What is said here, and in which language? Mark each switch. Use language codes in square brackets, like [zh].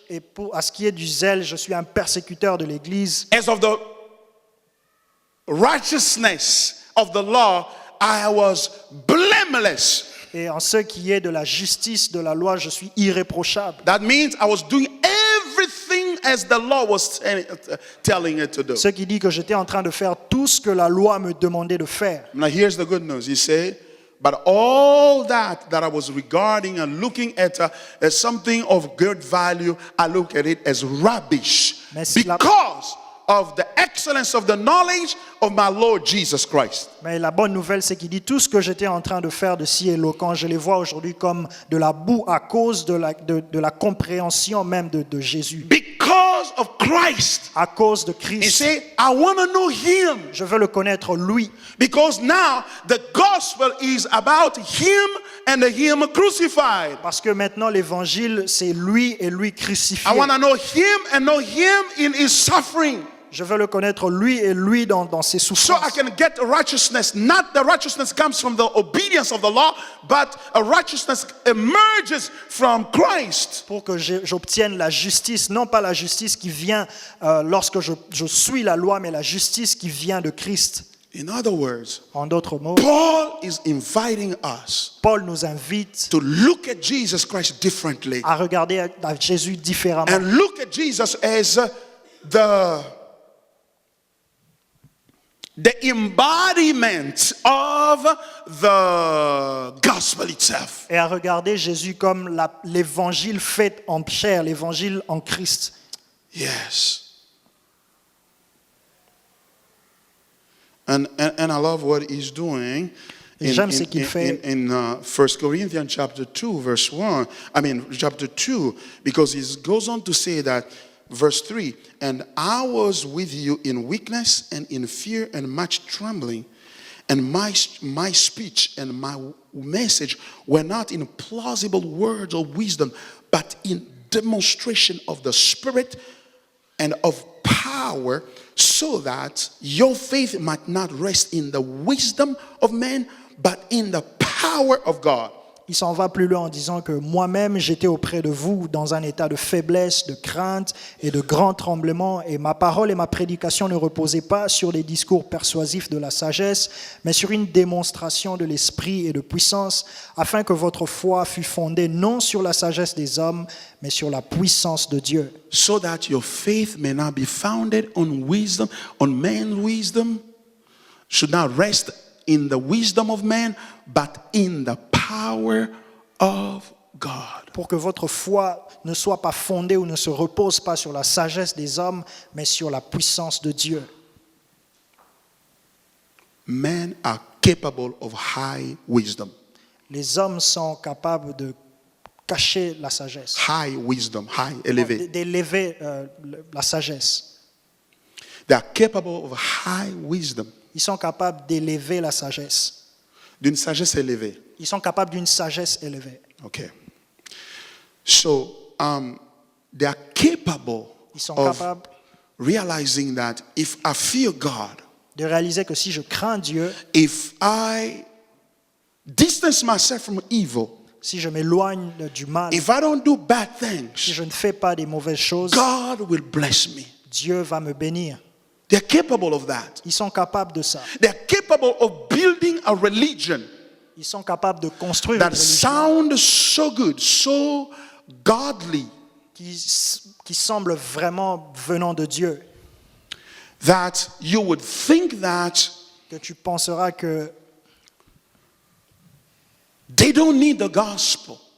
[fr] Et à ce qui est du zèle, je suis un persécuteur de l'Église. [en] As of the righteousness of the law, I was blameless. [fr] Et en ce qui est de la justice de la loi, je suis irréprochable. [en] That means I was doing everything as the law was telling it to do. [fr] Ce qui dit que j'étais en train de faire tout ce que la loi me demandait de faire. [en] Now here's the good news. He said, but all that I was regarding and looking at as something of good value, I look at it as rubbish because of the excellence of the knowledge of my Lord Jesus Christ. [fr] Mais la bonne nouvelle, c'est qu'il dit tout ce que j'étais en train de faire de si éloquent, je les vois aujourd'hui comme de la boue à cause de la compréhension même de Jésus. [en] Because of Christ. [fr] À cause de [en] He [fr] Christ. [en] said, I want to know him. [fr] Je veux le connaître lui. [en] Because now the gospel is about him and him crucified. [fr] Parce que maintenant l'évangile, c'est lui et lui crucifié. [en] I want to know him and know him in his suffering. [fr] Je veux le connaître lui et lui dans ses [en] So [fr] souffrances. [en] I can get righteousness. Not the righteousness comes from the obedience of the law, but a righteousness emerges from Christ. [fr] Pour que j'obtienne la justice, non pas la justice qui vient lorsque je suis la loi, mais la justice qui vient de Christ. [en] In other words, [fr] En d'autres mots, [en] Paul is inviting us [fr] Paul nous invite [en] to look at Jesus Christ differently [fr] à regarder à Jésus différemment. [en] and look at Jesus as the embodiment of the gospel itself. [fr] Et à regarder Jésus comme l'évangile fait en chair, l'évangile en Christ. [en] Yes. And I love what he's doing [fr] Et j'aime ce qu'il fait. [en] in 1 Corinthians chapter 2 verse 1. I mean chapter 2, because he goes on to say that verse 3, and I was with you in weakness and in fear and much trembling, and my speech and my message were not in plausible words or wisdom, but in demonstration of the Spirit and of power, so that your faith might not rest in the wisdom of men, but in the power of God. [fr] Il s'en va plus loin en disant que moi-même, j'étais auprès de vous dans un état de faiblesse, de crainte et de grand tremblement, et ma parole et ma prédication ne reposaient pas sur les discours persuasifs de la sagesse, mais sur une démonstration de l'esprit et de puissance, afin que votre foi fût fondée non sur la sagesse des hommes, mais sur la puissance de Dieu. [en] So that your faith may not be founded on wisdom, on man's wisdom, should not rest in the wisdom of man, but in the power of God. [fr] Pour que votre foi ne soit pas fondée ou ne se repose pas sur la sagesse des hommes, mais sur la puissance de Dieu. [en] Men are capable of high wisdom. [fr] Les hommes sont capables de cacher la sagesse, [en] High wisdom, high, élevé. [fr] d'élever la sagesse. [en] They are capable of high wisdom, [fr] Ils sont capables d'élever la sagesse. d'une sagesse élevée. Ils sont capables d'une sagesse élevée. [en] Okay. So, they are capable [fr] Ils sont [en] of [fr] capables [en] realizing that if I fear God, [fr] de réaliser que si je crains Dieu, [en] if I distance myself from evil, [fr] si je m'éloigne du mal, [en] if I don't do bad [fr] si [en] things, [fr] je ne fais pas des mauvaises choses, [en] God will bless me. [fr] Dieu va me bénir. [en] They're capable of that. [fr] Ils sont capables de ça. [en] They're capable of building a religion [fr] Ils sont capables de construire une [en] that [fr] religion [en] sounds so good, so godly, [fr] qui semble vraiment venant de Dieu. [en] that you would think that [fr] que tu penseras que [en] they don't need the gospel.